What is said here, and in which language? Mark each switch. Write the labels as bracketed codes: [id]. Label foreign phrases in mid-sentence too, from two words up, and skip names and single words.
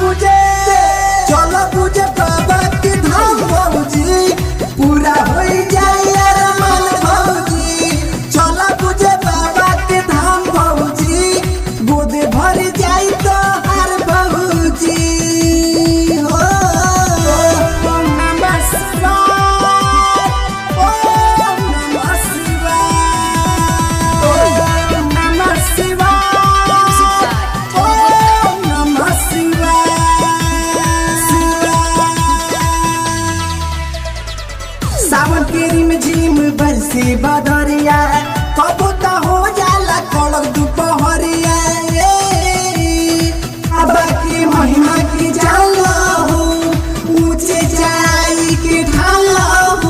[bho] बुझे बाबा के धाम भौजी पूरा होई जाई अरमान भौजी चल बुझे बाबा के धाम भौजी गोद भर जाई तो हर भौजी हो [sa] ओम नमः शिवाय ओम नमः शिवाय ओम नमः शिवाय ओम नमः शिवाय [bho] सावन के रिमझिम बरसे बदरिया कबूता हो जाला कड़क दुपहरिया बाबा की महिमा की जाला हो ऊंचे जाई के ढाला हो